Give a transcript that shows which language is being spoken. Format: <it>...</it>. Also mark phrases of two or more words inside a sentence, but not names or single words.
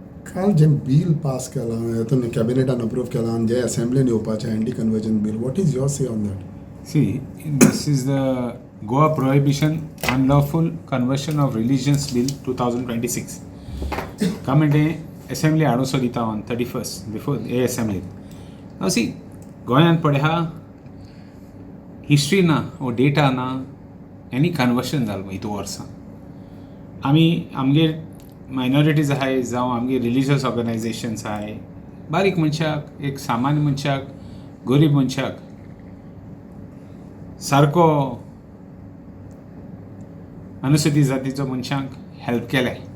<kok>काल जे</kok> <en>bill pass</en> <kok>केलां हेतून कॅबिनेटान अप्रूव केलां आनी जे असेंब्लीन येवपाचें</kok> <en>anti conversion bill, What is your say on that? See, this is the Goa Prohibition Unlawful Conversion of Religions Bill 2026. Government Assembly</en> <kok>हाडूसो दिता</kok> <en>on 31st before a Assembly. Now see,</en> <kok>गोंयांत पळय हा हिस्ट्री ना वो डेटा ना</kok> <en>any conversion</en> <kok>जालें इतू वर्सां. आमगे मायनॉरिटीज आहाय जावं आमगे</kok> <en>religious organisations</en> <kok>आहाय, बारीक मनशाक, एक सामान्य मनशाक, गरीब मनशाक सारको अनुसूचित जातीचो मनशांक हेल्प केले.</kok>